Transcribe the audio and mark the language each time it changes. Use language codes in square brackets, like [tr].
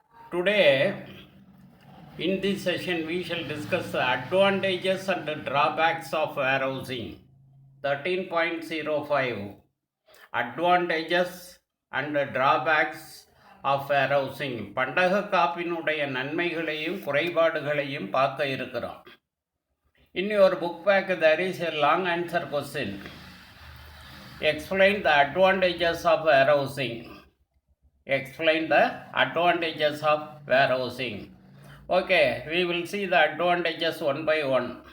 [en] Today, in this session, we shall discuss the advantages and the drawbacks of warehousing. 13.05 Advantages and the drawbacks of warehousing. [ta] பண்டக காப்பினுடைய நன்மைகளையும் குறைபாடுகளையும் பார்க்க இருக்கிறோம். [en] In your book pack, there is a long answer question. Explain the advantages of warehousing. Explain the advantages of warehousing. Okay, we will see the advantages one by one.